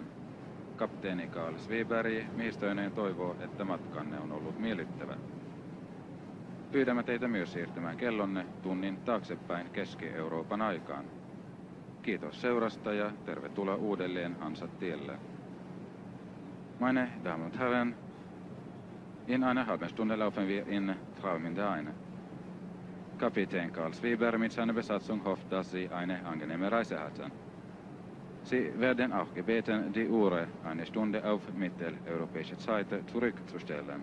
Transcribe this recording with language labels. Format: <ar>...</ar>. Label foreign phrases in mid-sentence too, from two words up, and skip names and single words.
<fi>Kapteeni Carl Svedberg miehistöineen toivoo, että matkanne on ollut miellyttävä. Pyydämme teitä myös siirtymään kellonne tunnin taaksepäin Keski-Euroopan aikaan. Kiitos seurasta ja tervetuloa uudelleen Hansa-tielle.</fi> <de>Meine Damen und Herren, in einer halben Stunde laufen wir in Travemünde ein. Kapitän Carl Svedberg mit seiner Besatzung hofft, dass Sie eine angenehme Reise hatten. Sie werden auch gebeten, die Uhr eine Stunde auf mitteleuropäische Zeit zurückzustellen.</de>